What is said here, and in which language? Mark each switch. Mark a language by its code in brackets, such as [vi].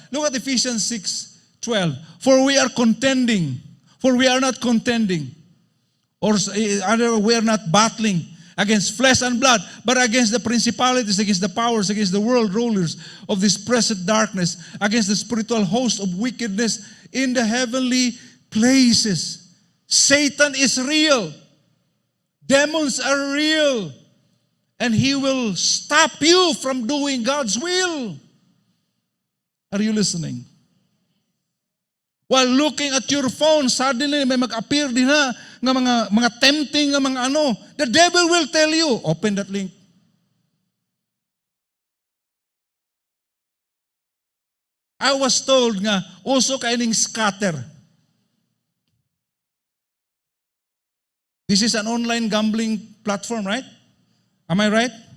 [en] Look at Ephesians 6:12. For we are not contending, or we are not battling against flesh and blood, but against the principalities, against the powers, against the world rulers of this present darkness, against the spiritual host of wickedness in the heavenly places. Satan is real. Demons are real. And he will stop you from doing God's will. Are you listening? While looking at your phone, suddenly [ceb] may mag-appear din na nga mga tempting nga mga ano. [en] The devil will tell you, open that link. I was told [ceb] nga, uso kaining [en] scatter. This is an online gambling platform, right? Am I right?